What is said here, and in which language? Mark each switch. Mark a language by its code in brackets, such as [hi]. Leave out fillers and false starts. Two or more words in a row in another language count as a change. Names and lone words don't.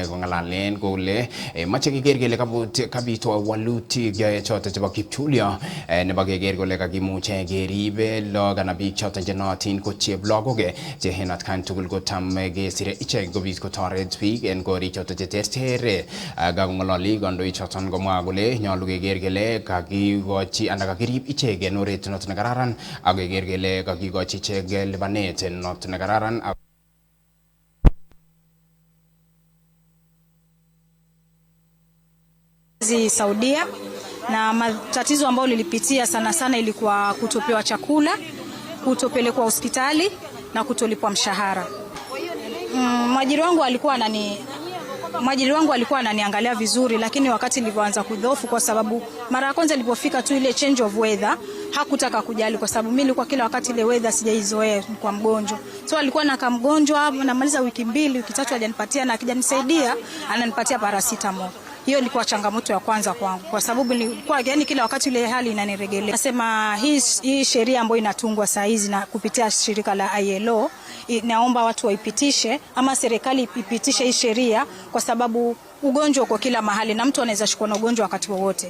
[kln] kongalalen kole mache keker kele kabit walutik choton chebo kipchulyo nebo keker kole kakimuche keribe lagok anan biik choton chenootin ko cheblogok che en atkan tugul kotam kesire ichek kobit kotoret biik en korik choton cheterter kakongololi kandoik choton komwa kole nyolu keker kele kakikochi anan kakirib ichek en oret noton nekararan ak keker kele kakikochi ichek lipanet noton nekararan. [sw] Saudia na matatizo ambayo lilipitia sana sana ilikuwa kutopewa chakula, kutopelekwa hospitali na kutolipwa mshahara. Mwajiri wangu alikuwa ananiangalia vizuri, lakini wakati nilipoanza kudhoofu, kwa sababu mara ya kwanza nilipofika tu ile [en] change of weather [sw] hakutaka kujali, kwa sababu mimi nilikuwa kila wakati ile weather sijaizoea kwa mgonjwa. So alikuwa na mgonjwa namaliza wiki 2 wiki 3 hajanipatia, na akijanisaidia ananipatia paracetamol. Hiyo ilikuwa changamoto ya kwanza kwangu, kwa sababu nilikuwa yani kila wakati ile hali inanirejelea. Nasema hii sheria ambayo inatungwa saa hizi na kupitia shirika la ILO, naomba watu waipitishe ama serikali ipitishe hii sheria, kwa sababu ugonjwa uko kila mahali na mtu anaweza shikwa na ugonjwa wakati wowote.